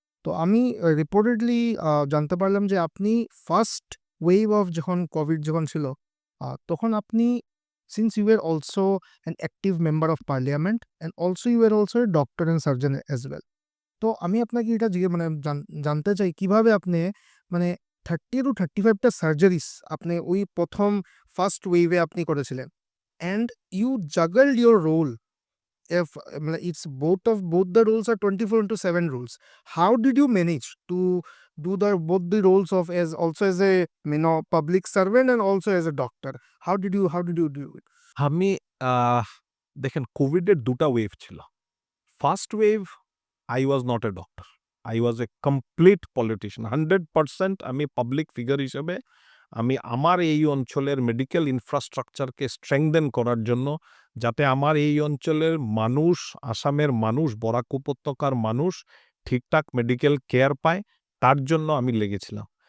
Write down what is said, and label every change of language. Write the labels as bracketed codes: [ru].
[bn] তো আমি রিপোর্টেডলি জানতে পারলাম যে আপনি ফার্স্ট ওয়েভ অফ যখন কোভিড ছিল, তখন আপনি, [en] Since you were also an active member of parliament and also you were also a doctor and surgeon as well. [bn] তো আমি আপনাকে এটা মানে জানতে চাই কিভাবে আপনি মানে 30-35টা সার্জারিস আপনি ওই প্রথম ফার্স্ট ওয়েভে আপনি করেছিলেন, [en] And you juggled your role. If it's both the roles are 24/7 rules, how did you manage to do both the roles of as also as a public servant and also as a doctor? How did you do it? [bn] আমি দেখেন, কোভিডের ২টা wave ছিল। [en] First wave I was not a doctor. I was a complete politician. [bn] 100% আমি public figure হিসেবে আমি আমার এই অঞ্চলের মেডিকেল ইনফ্রাস্ট্রাকচারকে স্ট্রেংথেন করার জন্য, যাতে আমার এই অঞ্চলের মানুষ, আসামের মানুষ, বরাক উপত্যকার মানুষ ঠিকঠাক মেডিকেল কেয়ার পায়, তার জন্য আমি লেগেছিলাম।